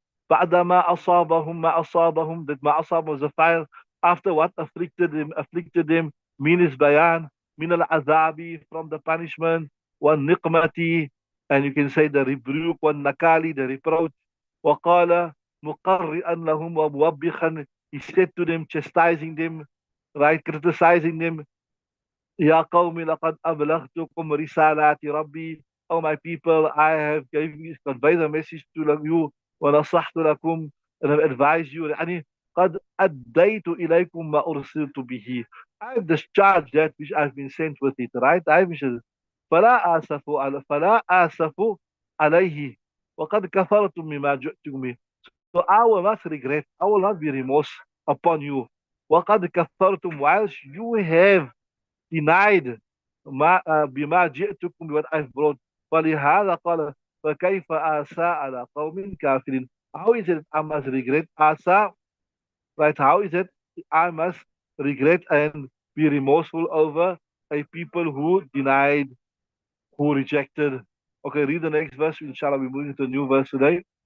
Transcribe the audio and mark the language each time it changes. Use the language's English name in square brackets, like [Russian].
[Arabic] بعدما أصابهم ما أصابهم, [English] that [Arabic] ما أصاب [English] was a fire. After what afflicted them, [Arabic] من البيان, من العذاب, [English] from the punishment, [Arabic] والنقمة, [English] and you can say the rebuke, [Arabic] والنكال, [English] the reproach. [Arabic] وقال مقرئا لهم وموبخا, [English] he said to them, chastising them, right, criticizing them. [Arabic] يا قوم لقد أبلغتكم رسالات ربي. [English] Oh my people, I have conveyed the message to you [Arabic] ونصحت لكم, [English] and have advised you. [Arabic] يعني قد أديت إليكم ما أرسلت به. [English] I have discharged that which I've been sent with it, right? I have [Arabic] فلا آسف عليه وقد كفرتم مما جئتكم به. [English] So I will not regret, I will not be remorse upon you. [Arabic] وقد كفرتم, [English] whilst you have denied [Arabic] بما جئتكم, [English] what I've brought. [Arabic] فلهذا قال فكيف آسى على قوم كافرين. [English] How is it I must regret آسى, right? How is it I must regret and be remorseful over a people who denied, who rejected? Okay, read the next verse. Inshallah, we're moving to a new verse today.